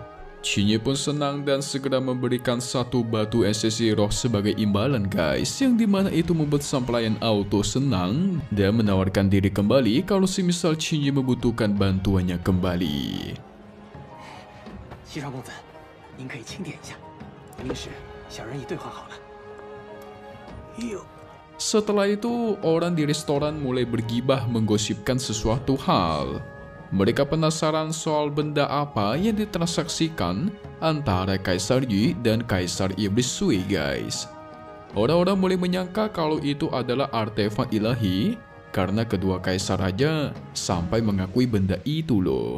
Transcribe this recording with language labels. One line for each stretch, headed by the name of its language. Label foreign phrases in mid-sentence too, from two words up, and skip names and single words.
Indonesian: Qin Yi pun senang dan segera memberikan satu batu esensi roh sebagai imbalan guys, yang dimana itu membuat sang pelayan auto senang dan menawarkan diri kembali kalau semisal Qin Yi membutuhkan bantuannya kembali.
Chinese: Xi Shuang公子，您可以清点一下，明时小人已兑换好了。
Indonesian: Setelah itu, orang di restoran mulai bergibah menggosipkan sesuatu hal. Mereka penasaran soal benda apa yang ditransaksikan antara Kaisar Yi dan Kaisar Iblis Sui guys. Orang-orang mulai menyangka kalau itu adalah artefak ilahi karena kedua kaisar raja sampai mengakui benda itu loh.